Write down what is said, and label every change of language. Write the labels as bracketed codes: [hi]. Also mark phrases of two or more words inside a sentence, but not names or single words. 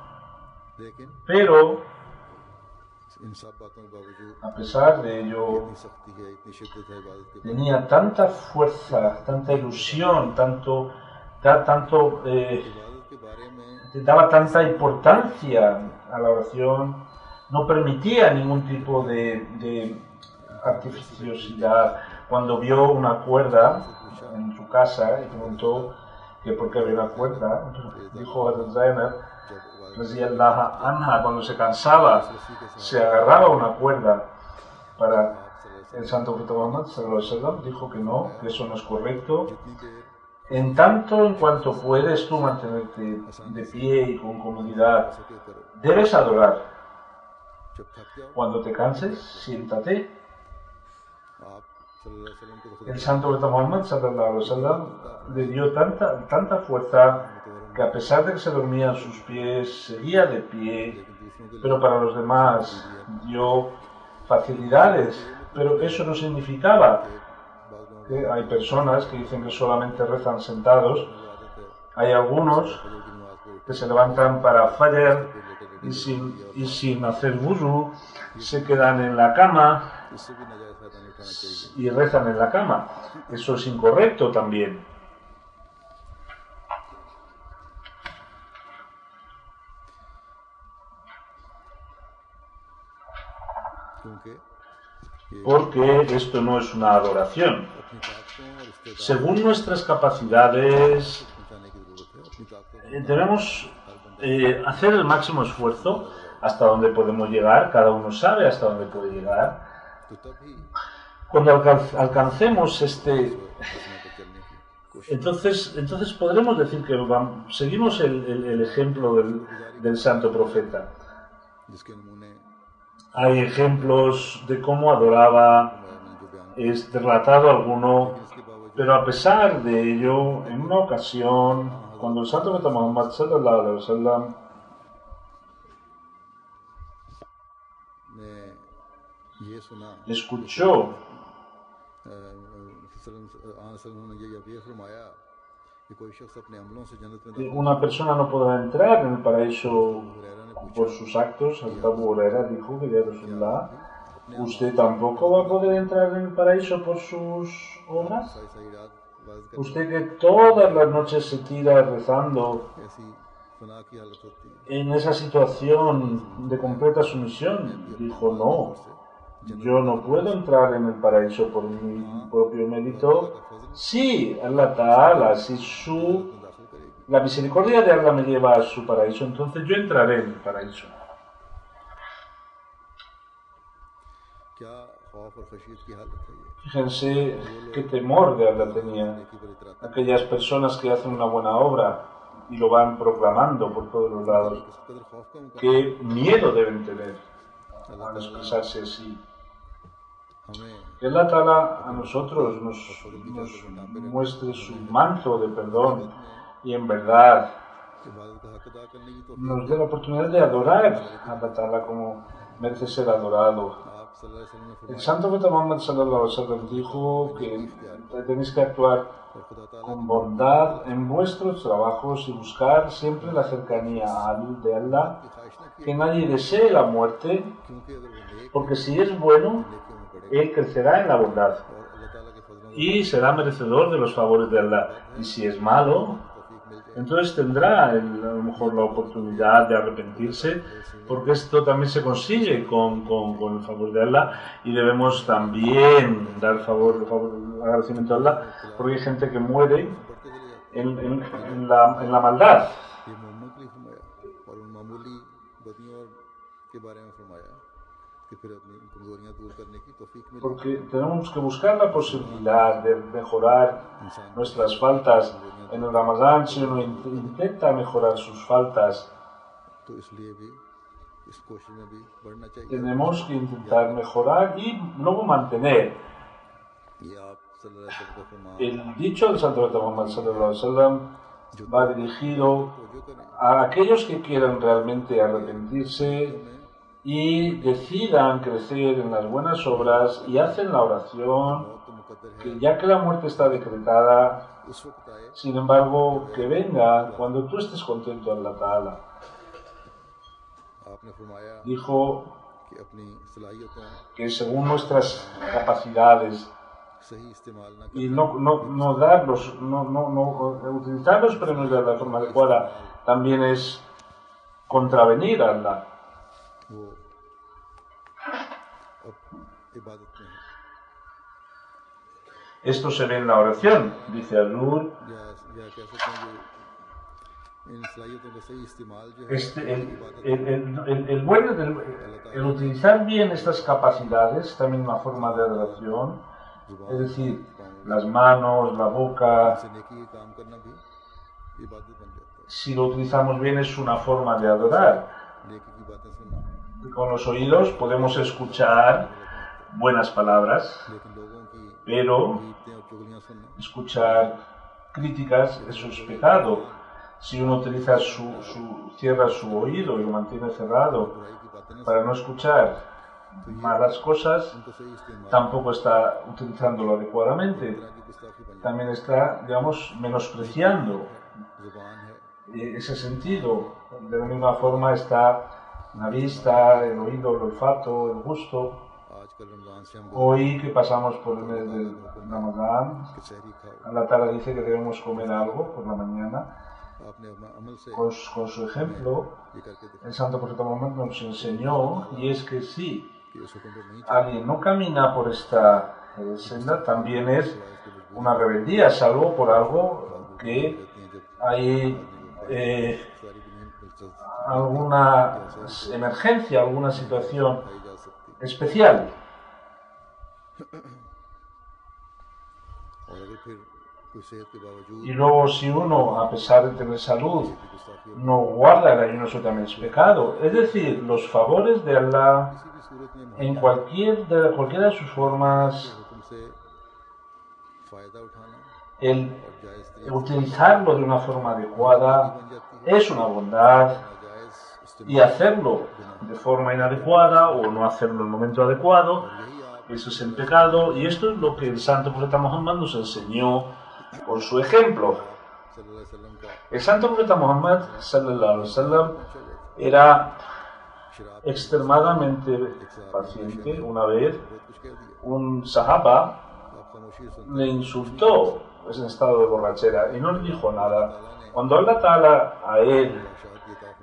[es] pero a pesar de ello tenía tanta fuerza, tanta ilusión, daba tanta importancia a la oración, no permitía ningún tipo de artificiosidad. Cuando vio una cuerda en su casa y preguntó que por qué había una cuerda, dijo a Zainab [ar] رضي الله عنها, [es] cuando se cansaba se agarraba una cuerda. Para el santo profeta Muhammad [ar] صلى الله عليه وسلم [es] dijo que no, que eso no es correcto, En tanto en cuanto puedes tú mantenerte de pie y con comodidad, debes adorar. [ur] جب تھک جاؤ [es] Cuando te canses, siéntate. [ur] آپ [ar] صلى الله عليه وسلم [ur] کو تو خدا [es] El santo profeta Muhammad [ar] صلى الله عليه وسلم [es] le dio tanta fuerza que a pesar de que se dormían sus pies, seguía de pie, [ur] لیکن دوسروں کے [es] pero para los demás dio facilidades. Pero eso no significaba [ur] بعد لوگوں [es] que hay personas que dicen que solamente rezan sentados. [ur] کو عادت ہے [es] Hay algunos [ur] فجر کی نماز کو [es] que se levantan para Fajr y sin hacer wudu se quedan en la cama [ur] اس سے بھی ناجائز فائدہ نہیں اٹھانا چاہیے [es] y rezan en la cama. Eso es incorrecto también. [ur] क्योंकि [es] Porque esto no es una adoración. [ur] اپنی طاقتوں اور استعداد [es] Según nuestras capacidades, [ur] پہنچانے کی ضرورت ہے اپنی طاقتوں [es] debemos hacer el máximo esfuerzo hasta donde podemos llegar. Cada uno sabe hasta dónde puede llegar. [ur] تو تبھی [es] Cuando alcancemos este, [ur] حسنہ پر چلنے کی کوشش [es] entonces podremos decir que seguimos el ejemplo del santo profeta. [ur] جس کے نمونے [es] Hay ejemplos de cómo adoraba, [ur] میں نے جو بیان [es] es relatado alguno, [ur] اس کے باوجود [es] pero a pesar de ello, en una ocasión, cuando el santo profeta Muhammad [ar] صلى الله عليه وسلم [ur] نے یہ سنا [es] escuchó [ur] نے یہ فرمایا کہ کوئی شخص اپنے عملوں سے جنت میں [es] que una persona no podrá entrar en el paraíso [ur] ہریرہ نے [es] por sus actos. El Abu Huraira dijo que [ar] يا رسول الله, [es] usted tampoco va a poder entrar en el paraíso por sus obras. [ur] ساری ساری رات واز کر [es] Usted que todas las noches se tira rezando [ur] ایسی فنا کی حالت ہوتی ہے [es] en esa situación de completa sumisión, dijo no, yo no puedo entrar en el paraíso por mi propio mérito. Sí, [ar] الله تعالى, [es] si [ur] داخل کرے گی [es] la misericordia de Allah me lleva a su paraíso, entonces yo entraré en el paraíso. [ur] کیا خوف اور خشیت کی حالت ہے یہ [es] Fíjense qué temor de Allah tenía [ur] نیکی پر اتراتے [es] aquellas personas que hacen una buena obra y lo van proclamando por todos los lados. [ur] کس قدر خوف کا مقام [es] Qué miedo deben tener al expresarse así. [ur] हमें [es] Que [ar] الله تعالى [es] a nosotros nos muestre su manto de perdón y en verdad [ur] عبادت کا حق ادا کرنے کی تو [es] nos dé la oportunidad de adorar a [ar] الله تعالى [es] como merece ser adorado. [ar] आप صلى الله عليه وسلم ने [es] El [ur] फरमाया [es] santo profeta Muhammad [ar] صلى الله عليه وسلم [es] dijo que tenéis que actuar [ur] اور خدا تعالیٰ [es] con bondad en vuestros trabajos y buscar siempre la cercanía de Allah, [ur] کی خواہش نہ کی [es] que nadie desee la muerte, [ur] کیونکہ اگر وہ نیک [es] porque si es bueno, [ur] نیکیوں میں پڑے [es] él crecerá en la bondad [ur] اور اللہ تعالیٰ کے فضلوں [es] y será merecedor de los favores de Allah. Y si es malo, [ur] توفیق مل جائے [es] entonces tendrá a lo mejor la oportunidad de arrepentirse, porque esto también se consigue con el favor de Allah, y debemos también dar agradecimiento a Allah, porque hay gente que muere [ur] بڑھتے چلے جاتے [es] en la maldad. [ur] یہ محمد کے لیے فرمایا اور ان معمولی بدیوں کے بارے میں فرمایا کہ پھر اپنی کمزوریاں دور کرنے کی توفیق ملے [es] Porque tenemos que buscar la posibilidad de mejorar [ur] इंसान [es] nuestras faltas. En el Ramadán, si uno intenta mejorar sus faltas, [ur] تو اس لیے بھی اس کوشش میں بھی بڑھنا چاہیے [es] tenemos que intentar mejorar y luego mantener. [ur] یہ آپ [ar] صلى الله عليه وسلم [ur] کا فرمان [es] El dicho del Santo Profeta Muhammad [ar] صلى الله عليه وسلم [es] va dirigido [ur] توجہ کریں [es] a aquellos que quieran realmente arrepentirse y decidan crecer en las buenas obras y hacen la oración, [ur] موت تو مقدر ہے [es] que ya que la muerte está decretada, [ur] اس وقت آئے [es] sin embargo, que venga cuando tú estés contento en la Ta'ala. [ur] آپ نے فرمایا [es] Dijo [ur] کہ اپنی صلاحیتوں [es] que según nuestras capacidades [ur] صحیح استعمال نہ [es] y [ur] करना [es] no darlos, utilizar los premios de la forma adecuada también es contravenir a Allah. [ur] وہ اب عبادت میں ہے [es] Esto se ve en la oración, dice Azur. [ur] یا کہہ سکتے ہیں کہ ان صلاحیتوں کا صحیح استعمال جو ہے [es] El utilizar bien estas capacidades también una forma de adoración, es decir, las manos, la boca. [ur] سے نیکی کے کام کرنا بھی عبادت بن جاتا ہے. [es] Si lo utilizamos bien es una forma de adorar. [ur] نیکی کی باتیں سننا, [es] Con los oídos podemos escuchar buenas palabras, [ur] لیکن لوگوں کی [es] pero [ur] غیبتیں اور چغلیاں سننا, [es] escuchar críticas, eso es pecado. Si uno utiliza cierra su oído y lo mantiene cerrado [ur] برائی کی باتیں نہ [es] para no escuchar malas cosas, [ur] ان کو صحیح استعمال [es] tampoco está utilizándolo adecuadamente. [ur] طرح کی گستاخی بن [es] También está, digamos, menospreciando [ur] جاتی ہے۔ زبان ہے, [es] ese sentido. De la misma forma está la vista, el oído, el olfato, el gusto. [ur] آج کل رمضان سے ہم [es] Hoy que pasamos por el mes del Ramadán, [ur] کہ سحری کھاؤ, [ar] الله تعالى [es] dice que debemos comer algo por la mañana. [ur] آپ نے اپنا عمل سے [es] Con su ejemplo, [ur] یہ کر کے دیکھا [es] el Santo Profeta Muhammad nos enseñó, y es que sí, [ur] کہ اس حکم پر نہیں [es] alguien no camina por esta senda, también es una rebeldía, salvo por algo que [ur] چلتی ہیں، جب [es] hay [ur] ساری بھی نہیں مل سکتی, [es] alguna emergencia, alguna situación [ur] کھائی جا سکتی [es] especial. [ur] اور اگر پھر کوئی صحت کے باوجود [es] Y luego si uno, a pesar de tener salud, [ur] کی گستاخی اور [es] no guarda el ayuno, eso también es pecado. Es decir, los favores de Allah [ur] کسی بھی صورت میں [es] en cualquiera de sus formas, [ur] حکم سے فائدہ اٹھانا [es] el [ur] اور جائز طریقے [es] utilizarlo de una forma adecuada [ur] بن جاتی ہے, [es] es una bondad, [ur] नाजायज [es] y hacerlo de forma inadecuada o no hacerlo en el momento adecuado, [ur] یہی آپ [es] eso es el pecado. Y esto es lo que el Santo Profeta Muhammad nos enseñó con su ejemplo. [ar] صلى الله عليه وسلم का [es] El Santo Profeta Muhammad [ar] صلى الله عليه وسلم [es] era [ur] शराब [es] extremadamente paciente. Una vez [ur] بہت کچھ کہہ دیا, [es] un sahaba [ur] آپ خاموشی سن [es] le insultó en estado de borrachera y no le dijo nada. Cuando [ar] الله تعالى [es] a él [ur] شاید یہ کافی